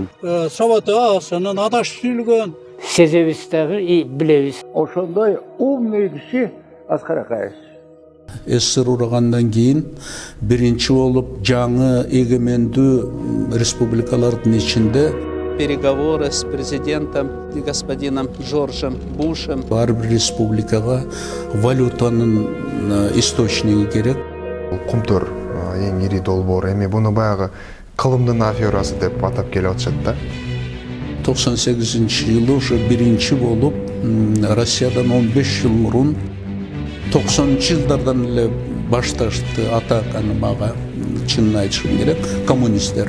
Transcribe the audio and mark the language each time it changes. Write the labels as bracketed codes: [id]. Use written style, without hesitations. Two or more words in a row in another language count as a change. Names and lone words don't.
[ky] Сабаты аз, анан адашып сүйлөгөн. Сезебиз дагы и билебиз. Ошондой умный киши Аскар Акаевич. СССР урагандан кийин биринчи болуп жаңы эгемендүү республикалардын ичинде [ru] переговоры с президентом господином Джорджем Бушем. [ky] Бар бир республикага валютанын источниги керек. Кумтөр эң ири долбоор. Эми буну баягы кылымдын аферасы деп атап келип атышат да. 98-жылы уже биринчи болуп Россиядан 15 жыл мурун 90-жылдардан эле башташты атаканы мага чынын айтышым керек коммунисттер.